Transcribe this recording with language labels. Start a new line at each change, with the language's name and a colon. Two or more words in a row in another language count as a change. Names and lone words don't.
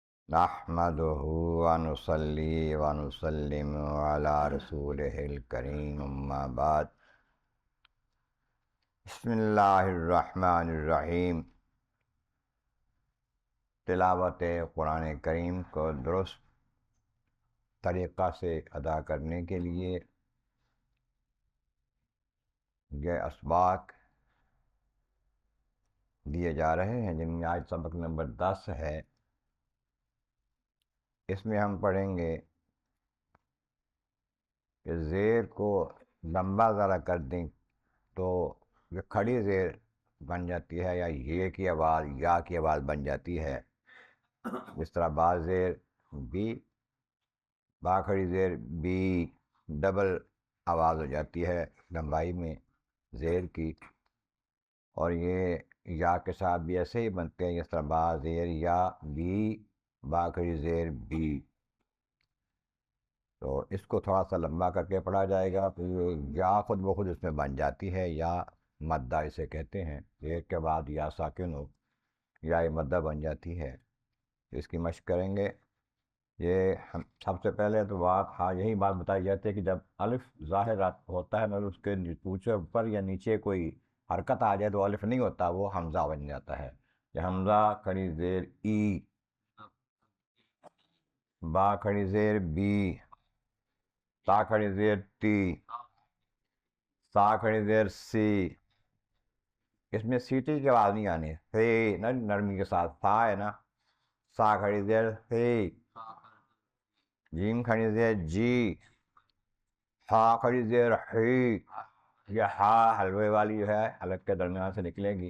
Arabic: نحمده ونصلي ونسلم على رسوله الكريم اما بعد بسم اللہ الرحمن الرحیم۔
Urdu: تلاوت قرآن کریم کو درست طریقہ سے ادا کرنے کے لیے یہ اسباق دیے جا رہے ہیں، جن میں آج سبق نمبر 10 ہے۔ اس میں ہم پڑھیں گے کہ زیر کو لمبا ذرا کر دیں تو یہ کھڑی زیر بن جاتی ہے، یا یہ کی آواز یا کی آواز بن جاتی ہے۔ جس طرح با زیر بی، با کھڑی زیر بی ڈبل آواز ہو جاتی ہے لمبائی میں زیر کی، اور یہ یا کے ساتھ بھی ایسے ہی بنتے ہیں، جس طرح با زیر یا بی، با کھڑی زیر بی۔ تو اس کو تھوڑا سا لمبا کر کے پڑھا جائے گا، تو یہ یا خود بخود اس میں بن جاتی ہے، یا مدہ اسے کہتے ہیں۔ زیر کے بعد یا ساکن ہو یا مدہ بن جاتی ہے۔ اس کی مشق کریں گے۔ یہ ہم سب سے پہلے تو یہی بات بتائی جاتی ہے کہ جب الف ظاہر ہوتا ہے، مگر اس کے اوپر یا نیچے کوئی حرکت آ جائے تو الف نہیں ہوتا، وہ حمزہ بن جاتا ہے۔ یہ حمزہ کھڑی زیر ای، با کھڑی زیر بی، تا کھڑی زیر ٹی، سا کھڑی زیر سی۔ اس میں سیٹی کی آواز نہیں آنی ہے، نرمی کے ساتھ سا ہے نا، سا کھڑی زیر سی، جیم کھڑی زیر جی، ہا کھڑی زیر ہی، یہ ہا حلوے والی جو ہے حلق کے درمیان سے نکلے گی۔